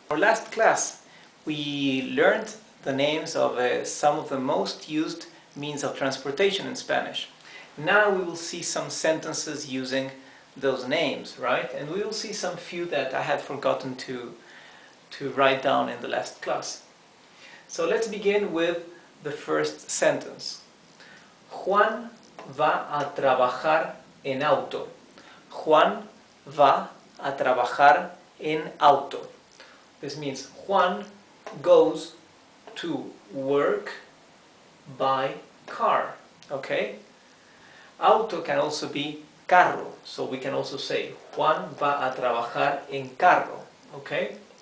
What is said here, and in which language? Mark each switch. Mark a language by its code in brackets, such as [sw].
[en] Our last class we learned the names of some of the most used means of transportation in Spanish. Now we will see some sentences using those names, right? And we will see some few that I had forgotten to write down in the last class. So let's begin with the first sentence. [es] Juan va a trabajar en auto. Juan va a trabajar en auto. [en] This means Juan goes to work by car. Okay? Auto can also be carro. So we can also say [es] Juan va a trabajar en carro. [en] Okay?